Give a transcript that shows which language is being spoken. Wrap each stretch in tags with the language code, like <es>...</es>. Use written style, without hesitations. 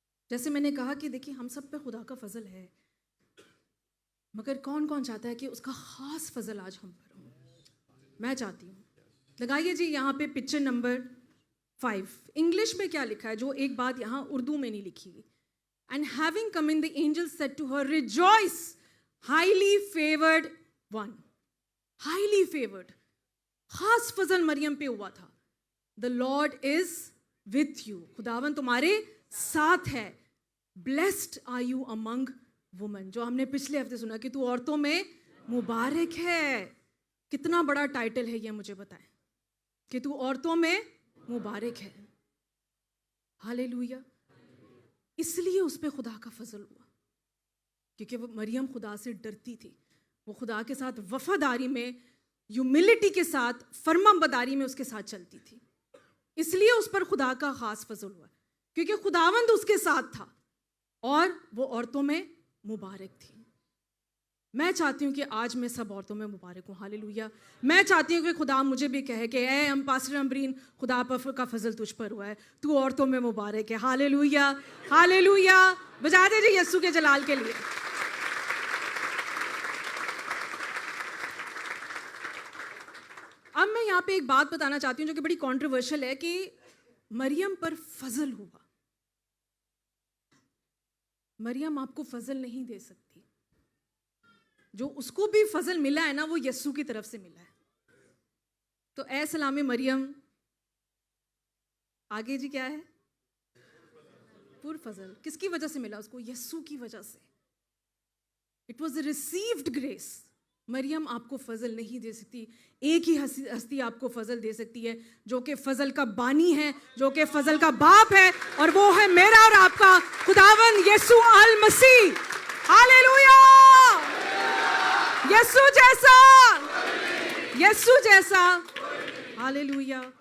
<ur>جیسے میں نے کہا کہ دیکھیے ہم سب پہ خدا کا فضل ہے, مگر کون کون چاہتا ہے کہ اس کا خاص فضل آج ہم پر ہو؟ میں چاہتی ہوں. لگائیے جی یہاں پہ پکچر نمبر 5. انگلش میں کیا لکھا ہے, جو ایک بات یہاں اردو میں نہیں لکھی ہوئی.</ur> <en>And having come in, the angel said to her, rejoice, highly favored one. Highly favored.</en> <ur>خاص فضل مریم پہ ہوا تھا.</ur> <en>The Lord is with you.</en> <ur>خداوند تمہارے ساتھ ہے.</ur> <en>Blessed are you among women.</en> <ur>جو ہم نے پچھلے ہفتے سنا کہ تو عورتوں میں مبارک ہے. کتنا بڑا ٹائٹل ہے یہ, مجھے بتائیں کہ تو عورتوں میں مبارک ہے. ہاللیلویا. اس لیے اس پہ خدا کا فضل ہوا, کیونکہ وہ مریم خدا سے ڈرتی تھی. وہ خدا کے ساتھ وفاداری میں, ہیوملٹی کے ساتھ, فرما بداری میں اس کے ساتھ چلتی تھی. اس لیے اس پر خدا کا خاص فضل ہوا, کیونکہ خداوند اس کے ساتھ تھا اور وہ عورتوں میں مبارک تھی. میں چاہتی ہوں کہ آج میں سب عورتوں میں مبارک ہوں. ہاللیلویا. میں چاہتی ہوں کہ خدا مجھے بھی کہے کہ اے پاسٹر امبرین, خدا کا فضل تجھ پر ہوا ہے, تو عورتوں میں مبارک ہے. ہاللیلویا. ہاللیلویا. بجا دے جی یسوع کے جلال کے لیے. اب میں یہاں پہ ایک بات بتانا چاہتی ہوں جو کہ بڑی کانٹروورشل ہے, کہ مریم پر فضل ہوا. مریم آپ کو فضل نہیں دے سکتی. جو اس کو بھی فضل ملا ہے نا, وہ یسوع کی طرف سے ملا ہے. تو اے سلام مریم, آگے جی کیا ہے, پر فضل. کس کی وجہ سے ملا اس کو؟ یسوع کی وجہ سے.</ur> <en>It was a received grace.</en> <ur>مریم آپ کو فضل نہیں دے سکتی. ایک ہی ہستی آپ کو فضل دے سکتی ہے, جو کہ فضل کا بانی ہے, جو کہ فضل کا باپ ہے, اور وہ ہے میرا اور آپ کا خداوند یسوع المسیح. ہاللیلویا. یسوع جیسا, یسوع جیسا. ہاللیلویا.</ur>